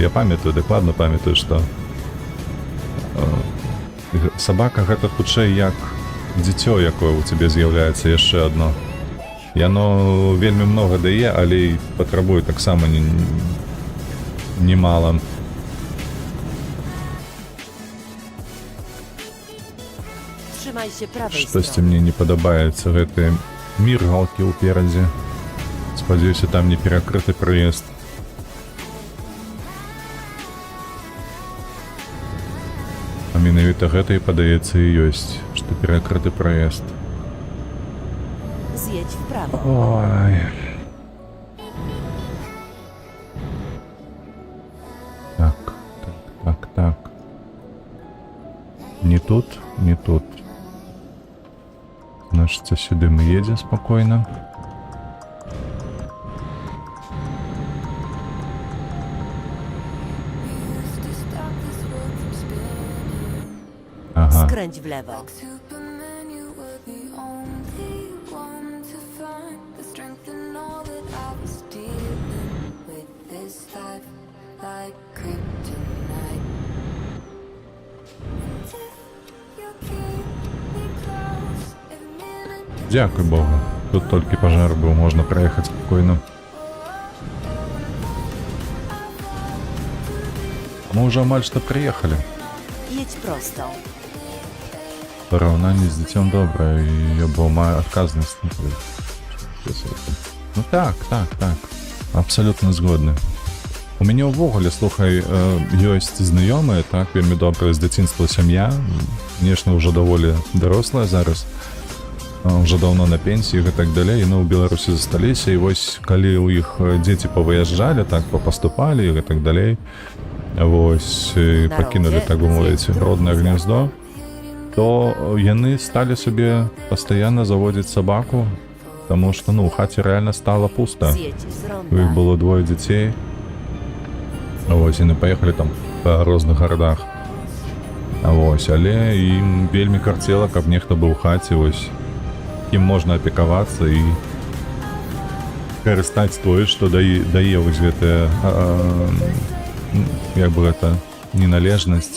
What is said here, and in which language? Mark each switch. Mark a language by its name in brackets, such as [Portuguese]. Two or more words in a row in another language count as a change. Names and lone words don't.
[Belarusian] Я памятаю, дакладна памятаю, што сабака гэта хутчэй як дзіцё, якое у цябе з'яўляецца яшчэ адно. Яно вельмі многа дае, але і патрабуе таксама немала. [Polish] Trzymaj się prawej [Belarusian] Штосьці [Polish] strony. [Belarusian] мне не падабаецца гэтыя міргалкі ўперадзе. Спадзяюся, там не перакрыты праезд. А менавіта гэта і падаецца і ёсць, што перакрыты праезд. [Polish] Zjedź w prawo. [Belarusian] Ой. Так. Не тут, не тут. Значыцца, сюды мы едзем спакойна. Ага. [Polish] Skręć w lewo. [English] Superman, you were the only one to find the strength in all that I was dealing with this life like kryptonite. And if you keep me close, every minute [Belarusian] Дякуй Богу. Тут толькі пажар быў, можна праехаць спакойна. Мы ўжо амаль што прыехалі. [Polish] Jedź prosto. [Belarusian] Параўнанне з дзіцём добрае, і я бо маю адказнасць. Ну так. Абсалютна згодны. У мяне ўвогуле, слухай, ёсць знаёмыя, так, вельмі добрая з дзяцінства сям'я. Конечно, ўжо даволі дарослая зараз. Уже даўно на пенсіі і так далей, яны ў Беларусі засталіся, і вось калі ў іх дзеці павыязджалі, так, папаступалі і так далей, вось, пакінулі, так бы мовіць, роднае гнездо, то яны сталі сабе пастаянна заводзіць сабаку, таму што, ну, у хаце рэальна стала пуста. [Polish] Zjedź z [Belarusian] У іх [Polish] ronda. [Belarusian] было двое дзяцей. Вось, яны паехалі там па розных гарадах. Вось, але ім вельмі карцела, каб нехта быў у хаце, вось, ім можна апекавацца і карыстаць тое, што дае вось гэтая як бы гэта неналежнасць.